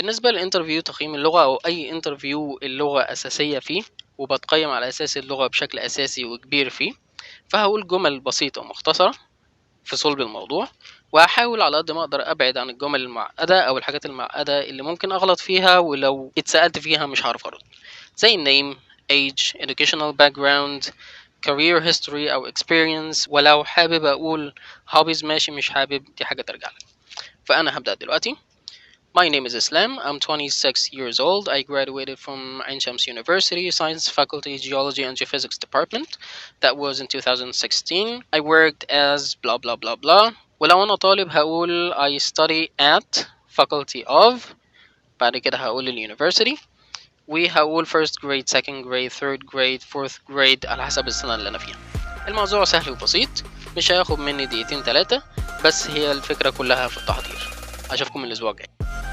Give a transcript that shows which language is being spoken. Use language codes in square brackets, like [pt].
[ar] بالنسبة للانترفيو تقييم اللغة أو أي انترفيو اللغة أساسية فيه وبتقيم على أساس اللغة بشكل أساسي وكبير فيه، فهقول جمل بسيطة ومختصرة في صلب الموضوع، وهحاول على قد ما اقدر ابعد عن الجمل المعقده او الحاجات المعقده اللي ممكن اغلط فيها ولو اتسالت فيها مش هعرف ارد، زي النيم، age، [en] educational background، career history [ar] او experience. ولو حابب اقول hobbies ماشي، مش حابب دي حاجه ترجع لك. فانا هبدا دلوقتي. [en] My name is Islam. I'm 26 years old. I graduated from Ain Shams University, Science Faculty, Geology and Geophysics Department. That was in 2016. I worked as blah blah blah blah. [ar] ولو أنا طالب هقول [en] I study at Faculty of، [ar] بعد كده هقول الuniversity، وهقول [en] first grade, second grade, third grade, fourth grade [ar] على حسب السنة اللي أنا فيها. الموضوع سهل وبسيط، مش هياخد مني دقيقتين 3، بس هي الفكرة كلها في التحضير. أشوفكم الأسبوع الجاي.